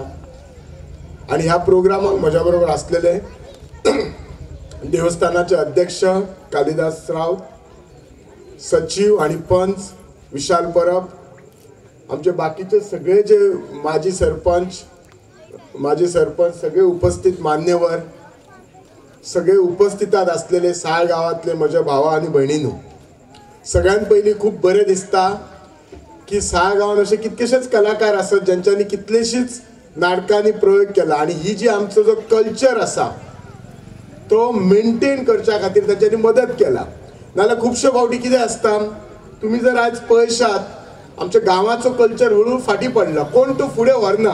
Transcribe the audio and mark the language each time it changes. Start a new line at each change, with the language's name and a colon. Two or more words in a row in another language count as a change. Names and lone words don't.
Marathi: आणि ह्या प्रोग्रामात माझ्या बरोबर असलेले देवस्थानाचे अध्यक्ष कालिदास राव, सचिव आणि पंच विशाल परब, आमचे बाकीचे सगळे जे माजी सरपंच सगळे उपस्थित मान्यवर, सगळे उपस्थितात असलेले साळ गावातले माझ्या भावा आणि बहिणींनो, सगळ्यात पहिली खूप बरे दिसता की साळ गावात असे कितकेशेच कलाकार असत ज्यांच्यानी कितलेशीच नाटकांनी प्रयोग केला.
Konkani: आणि ही जी आमचो जो कल्चर असा तो मेंटेन करच्या खातीर त्यांच्यानी मदत केला. नाल्यार खुबशे फावटी कितें आसता, तुम्ही जर आज पळयशात आमच्या गावाचो कल्चर हळूहळू फाटी पडला, कोण तो फुडें व्हरना.